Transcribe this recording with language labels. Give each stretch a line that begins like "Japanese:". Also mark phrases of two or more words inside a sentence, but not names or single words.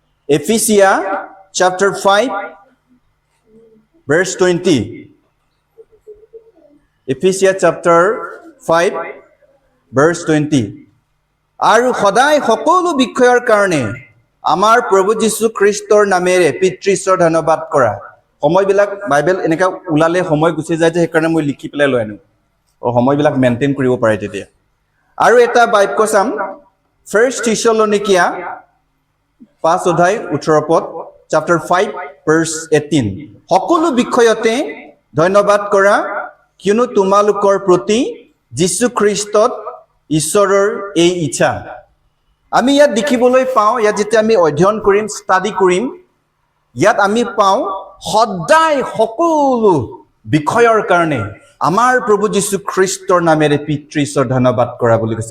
English: Ephesians chapter 5 verse 20. Ephesians chapter 5 verse 20.
Assamese: আৰু সদায় সকলো বিষয়ৰ কাৰণে আমাৰ প্ৰভু যীশু খ্ৰীষ্টৰ নামেৰে পিতৃশ্বৰ ধন্যবাদ কৰা। সময়বিলাক বাইবেল এনেকা উলালে সময় গুচি যায় যে সেইকাৰণে মই লিখি পেলাই লৈ আনো সময়বিলাক মেইনটেইন কৰিব পাৰে তেতিয়া। আৰু এটা বাক্য চাম 1 Thessalonians 5 অধ্যায় 18 পদ chapter 5 verse 18. সকলো বিষয়তে ধন্যবাদ কৰা কিয়নো তোমালোকৰ প্ৰতি যীশু খ্ৰীষ্টত ঈশ্বৰৰ এই ইচ্ছা। আমি ইয়াত দেখিবলৈ পাওঁ, ইয়াত যেতিয়া আমি অধ্যয়ন কৰিম, ষ্টাডি কৰিম, ইয়াত আমি পাওঁ সদায় সকলো বিষয়ৰ কাৰণে আমাৰ প্ৰভু যীশু খ্ৰীষ্টৰ নামেৰে পিতৃশ্বৰ ধন্যবাদ কৰা বুলি কৈছে।